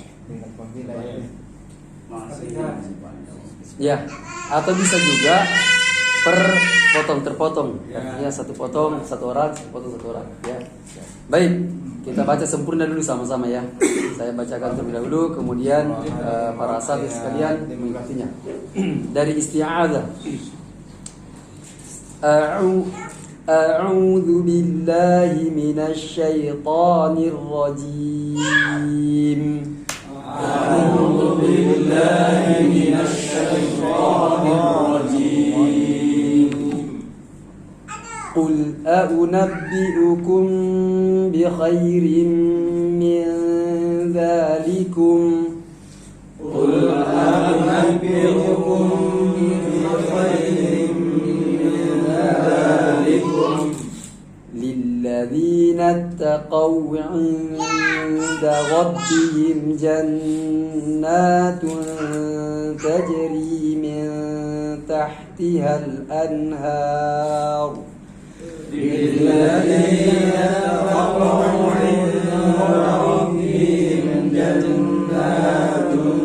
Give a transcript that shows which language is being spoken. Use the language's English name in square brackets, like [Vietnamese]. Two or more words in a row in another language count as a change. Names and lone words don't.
[Indonesian] Ya, atau bisa juga terpotong. Artinya satu potong satu orang, potong satu orang. Ya. Baik, kita baca sempurna dulu sama-sama ya. Saya bacakan terlebih dahulu, kemudian para asatidz sekalian mengikutinya. Dari isti'adzah. [Arabic] أعوذ بالله من الشيطان الرجيم. أعوذ بالله من الشيطان الرجيم. قل أؤنبئكم بخير من ذلكم. قل أؤنبئكم بخير من ذلكم للذين اتقوا عند ربهم جنات تجري من تحتها الأنهار. للذين اتقوا عند ربهم جنات